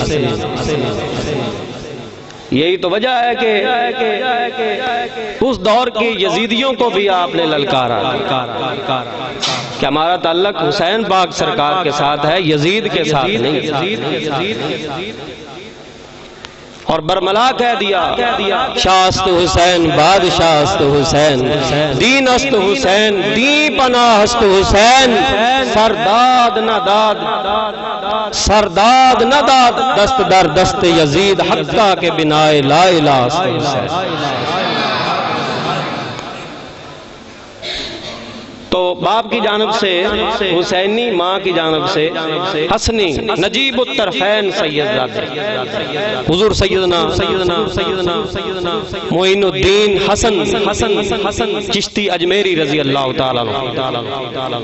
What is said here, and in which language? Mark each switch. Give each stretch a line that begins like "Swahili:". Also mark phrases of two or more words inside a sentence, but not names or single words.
Urdu: یہی تو وجہ ہے کہ اس دور کی یزیدیوں کو بھی آپ نے للکارا کہ ہمارا تعلق حسین پاک سرکار کے ساتھ ہے، یزید کے ساتھ نہیں۔ اور برملا کہہ دیا
Persian: شاست حسین بادشاست حسین، دین است حسین دین پناہ است حسین، سرداد نہ داد دست در دست یزید حقہ کے بنائے لا الہ است حسین۔
Urdu: تو باپ کی جانب سے حسینی، ماں کی جانب سے حسنی، نجیب الطرفین سید حضور سیدنا معین الدین حسن چشتی اجمیری رضی اللہ تعالیٰ عنہ۔